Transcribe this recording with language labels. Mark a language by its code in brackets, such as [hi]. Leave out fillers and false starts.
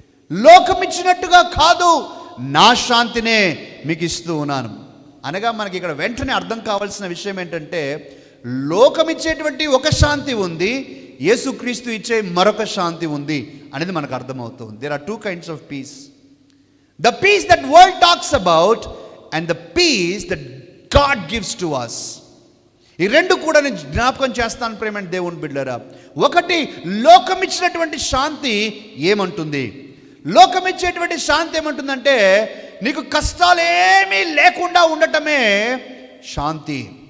[te] లోకమిచ్చినట్టుగా కాదు, నా శాంతినే మీకు ఇస్తూ ఉన్నాను. అనగా మనకి ఇక్కడ వెంటనే అర్థం కావాల్సిన విషయం ఏంటంటే, లోకమిచ్చేటువంటి ఒక శాంతి ఉంది, యేసుక్రీస్తు ఇచ్చే మరొక శాంతి ఉంది అనేది మనకు అర్థమవుతుంది. [en] There are 2 kinds of peace. The peace that world talks about and the peace that God gives to us. [te] ఈ రెండు కూడా నేను జ్ఞాపకం చేస్తాను ప్రేమ దేవుని బిడ్డలారా. 1, లోకమిచ్చినటువంటి శాంతి ఏమంటుంది? లోకమిచ్చేటువంటి శాంతి ఏమంటుందంటే, నీకు కష్టాలేమీ లేకుండా ఉండటమే శాంతి.